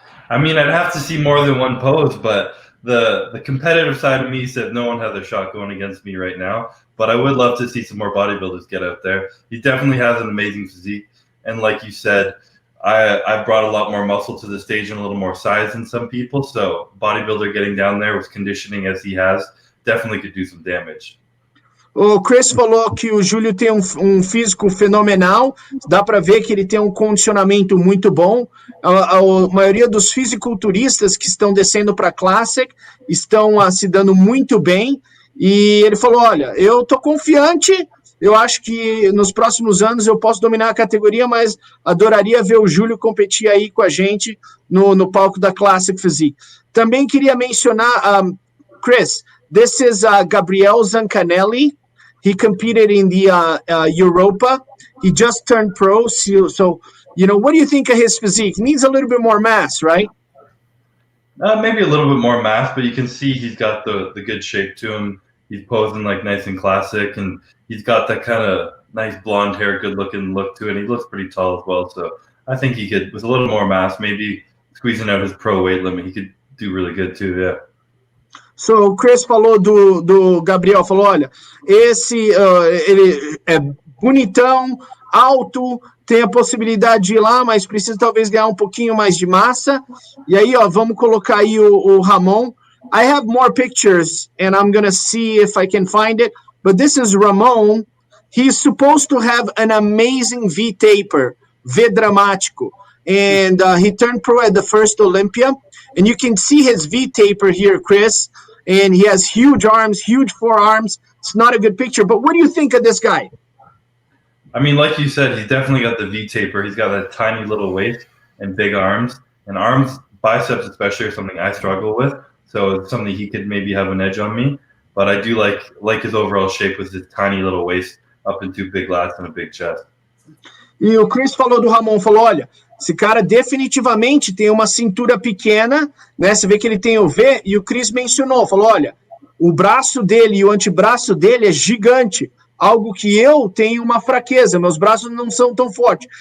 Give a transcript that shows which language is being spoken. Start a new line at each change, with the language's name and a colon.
English: I mean, I'd have to see more than one pose, but the competitive side of me said no one has a shot going against me right now. But I would love to see some more bodybuilders get out there. He definitely has an amazing physique. And like you said, I brought a lot more muscle to the stage and a little more size than some people. So bodybuilder getting down there with conditioning as he has definitely could do some damage.
Portuguese: O Chris falou que o Júlio tem um físico fenomenal, dá para ver que ele tem um condicionamento muito bom. A maioria dos fisiculturistas que estão descendo para a Classic estão se dando muito bem. E ele falou, olha, eu tô confiante, eu acho que nos próximos anos eu posso dominar a categoria, mas adoraria ver o Júlio competir aí com a gente no palco da Classic Physique. Também queria mencionar, Chris,
English: this is Gabriel Zancanelli. He competed in the Europa. He just turned pro. So, you know, what do you think of his physique? He needs a little bit more mass, right? Maybe a little bit more mass, but you can see he's got the good shape to him. He's posing like nice and classic, and he's got that kind of nice blonde hair, good looking look to it. And he looks pretty tall as well. So I think he could, with a little more mass, maybe squeezing out his pro weight limit, he could do really good too, yeah.
Portuguese: So, o Chris falou do Gabriel, falou, olha, ele é bonitão, alto, tem a possibilidade de ir lá, mas precisa talvez ganhar um pouquinho mais de massa. E aí, ó, vamos colocar aí o Ramon.
English: I have more pictures, and I'm going to see if I can find it. But this is Ramon. He's supposed to have an amazing V-taper, V-dramático. And he turned pro at the first Olympia. And you can see his V-taper here, Chris. And he has huge arms, huge forearms. It's not a good picture. But what do you think of this guy? I mean, like you said, he's definitely got the V-taper. He's got a tiny little waist and big arms. And arms, biceps especially, are something I struggle with. So it's something he could maybe have an edge on me. But I do like his overall shape with his tiny little waist up into big lats and a big chest.
Portuguese: E o Chris falou do Ramon, falou, olha, esse cara definitivamente tem uma cintura pequena, né? Você vê que ele tem o V, e o Chris mencionou, falou, olha, o braço dele e o antebraço dele é gigante, algo que eu tenho uma fraqueza, meus braços não são tão fortes.